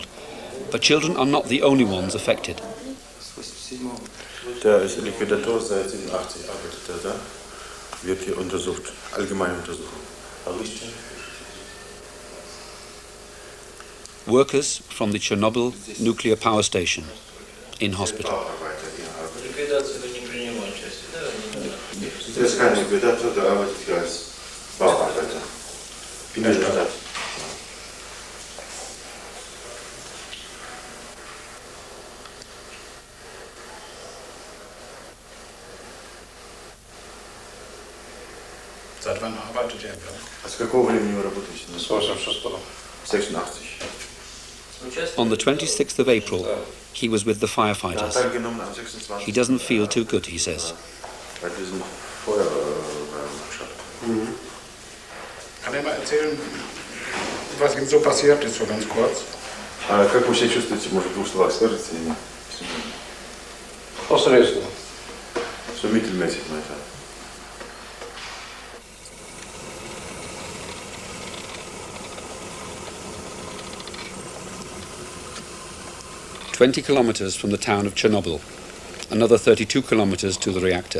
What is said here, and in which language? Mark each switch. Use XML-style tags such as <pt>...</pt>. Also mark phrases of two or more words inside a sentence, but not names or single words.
<en>But children are not the only ones affected.</en> <de>Der ist Liquidator seit 87, arbeitet er da. Wird hier untersucht, allgemein untersucht.</de> <en>Workers from the Chernobyl nuclear power station in hospital.</en> <de>Der ist kein Liquidator, der arbeitet hier als Bauarbeiter in der Stadt. Seit wann arbeitet er?</de> <ru>С какого времени вы работаете? С 86-го. 86.</ru> <en>On the 26th of April, he was with the firefighters. He doesn't feel too good, he says.</en> <de>Kann er mal erzählen, was ihm so passiert ist, so ganz kurz?</de> <ru>Как вы себя чувствуете, может, в двух словах скажете? Посредственно.</ru> <de>So mittelmäßig, meine ich.</de> <en>20 kilometers from the town of Chernobyl, another 32 kilometers to the reactor.</en>